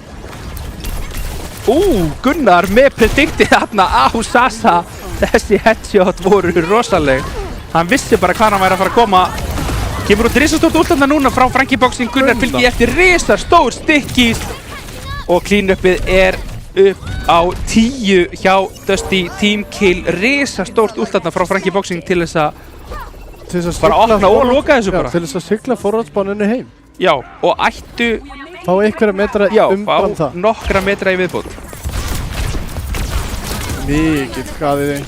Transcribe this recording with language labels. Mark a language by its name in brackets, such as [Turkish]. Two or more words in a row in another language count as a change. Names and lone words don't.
[Icelandic] Gunnar með prediktið þarna á Sasa. Þessi headshot voru rosaleg. Hann vissi bara hvað hann væri að fara að koma. Kemur út risastórt ult þarna núna frá Frankie Boxing. Gunnar fylgir eftir risastór stykkis. Og clean-upið er upp á 10 hjá Dusty, [English] team kill. [Icelandic] Risastórt ult þarna frá Frankie Boxing til þess að bara opna og loka þessu bara. Til þess að sigla forvartsbáninu heim. Já, og ættu Fá einhverja metra umfram það. nokkra metra í viðbót. Mikið skaðið.